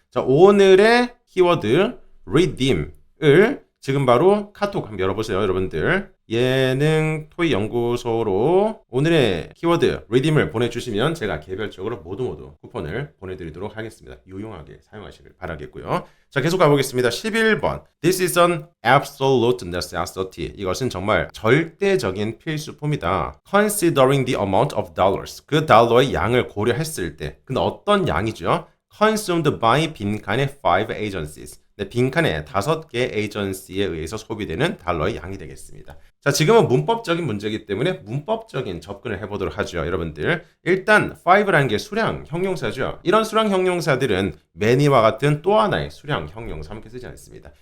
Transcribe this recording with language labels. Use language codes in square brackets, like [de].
[ko] 자, 오늘의 키워드 redeem을 지금 바로 카톡 한번 열어보세요. 여러분들 예능 토익 연구소로 오늘의 키워드 redeem을 보내주시면 제가 개별적으로 모두 쿠폰을 보내드리도록 하겠습니다. 유용하게 사용하시길 바라겠고요. 자, 계속 가보겠습니다. 11번 [en] This is an absolute necessity. [ko] 이것은 정말 절대적인 필수품이다. [en] Considering the amount of dollars. [ko] 그 달러의 양을 고려했을 때. 근데 어떤 양이죠? [en] Consumed by [ko] 빈칸의 [en] 5 agencies. [ko] 네, 빈칸의 5개 에이전시에 의해서 소비되는 달러의 양이 되겠습니다. 자, 지금은 문법적인 문제이기 때문에 문법적인 접근을 해보도록 하죠. 여러분들 일단 5라는 게 수량 형용사죠. 이런 수량 형용사들은 many와 같은 또 하나의 수량 형용사 함께 쓰지 않습니다.